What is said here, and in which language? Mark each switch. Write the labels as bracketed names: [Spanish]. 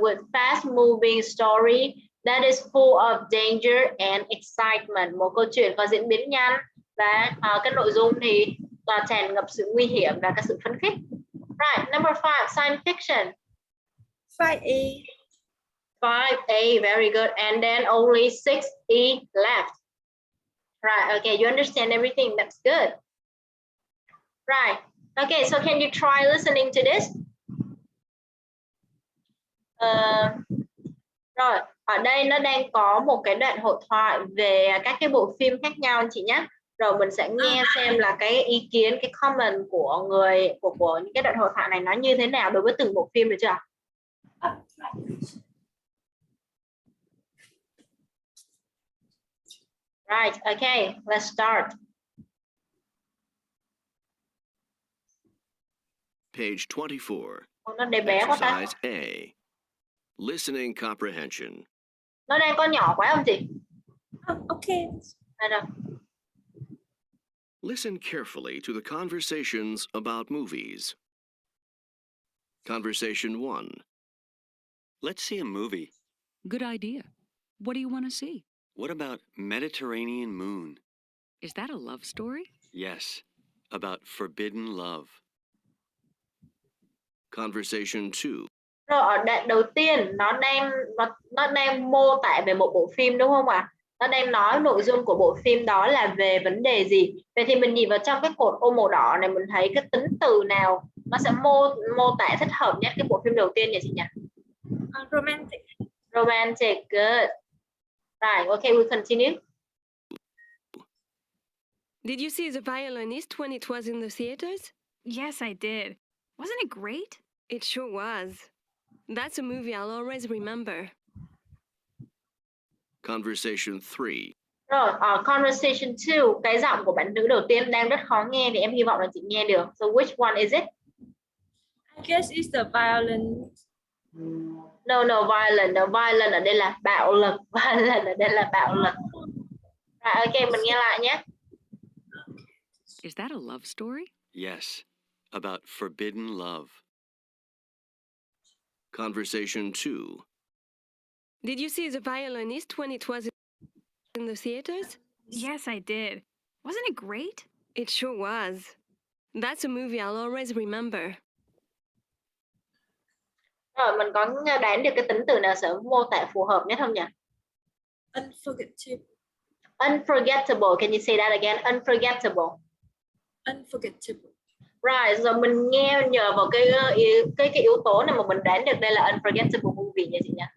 [English] With fast moving story that is full of danger and excitement. [Vietnamese] Một câu chuyện có diễn biến nhanh và cái nội dung thì tràn ngập sự nguy hiểm và cái sự phấn khích. [English] Right, number 5, science fiction. 5A. 5A, very good. And then only 6E left. Right, okay, you understand everything. That's good. Right, okay, so can you try listening to this? [Vietnamese] Rồi, ở đây nó đang có một cái đoạn hội thoại về các cái bộ phim khác nhau anh chị nhé. Rồi mình sẽ nghe xem là cái ý kiến, cái comment của của những cái đoạn hội thoại này nó như thế nào đối với từng bộ phim, được chưa? [English] Right, okay, let's start. Page 24. [Vietnamese] Nó để bé quá ta. [English] Exercise A. Listening comprehension. [Vietnamese] Nó đang có nhỏ quá không chị? [English] Okay. [Vietnamese] Đâu. [English] Listen carefully to the conversations about movies. Conversation 1. Let's see a movie. Good idea. What do you want to see? What about Mediterranean Moon? Is that a love story? Yes, about forbidden love. Conversation 2. [Vietnamese] Rồi ở đoạn đầu tiên nó đang mô tả về một bộ phim đúng không ạ? Nó đang nói nội dung của bộ phim đó là về vấn đề gì. Vậy thì mình nhìn vào trong cái cột ô màu đỏ này, mình thấy cái tính từ nào nó sẽ mô tả thích hợp nhất cái bộ phim đầu tiên nhỉ chị nhỉ? [English] Romantic. Romantic, good. Right, okay, we'll continue. Did you see The Violinist when it was in the theaters? Yes, I did. Wasn't it great? It sure was. That's a movie I'll always remember. Conversation 3. [Vietnamese] Rồi, ở conversation 2, cái giọng của bạn nữ đầu tiên đang rất khó nghe thì em hy vọng là chị nghe được. [English] So which one is it? I guess it's the violin. No, violent. [Vietnamese] No, violent ở đây là bạo lực. Violent ở đây là bạo lực. Rồi, ok, mình nghe lại nhé. [English] Is that a love story? Yes, about forbidden love. Conversation 2. Did you see The Violinist when it was in the theaters? Yes, I did. Wasn't it great? It sure was. That's a movie I'll always remember. [Vietnamese] Rồi, mình có đoán được cái tính từ nào sẽ mô tả phù hợp nhất không nhỉ? [English] Unforgettable. Unforgettable. Can you say that again? Unforgettable. Unforgettable. [Vietnamese] Right, rồi mình nghe nhờ vào cái yếu tố này mà mình đoán được đây là unforgettable movie nha chị nhỉ?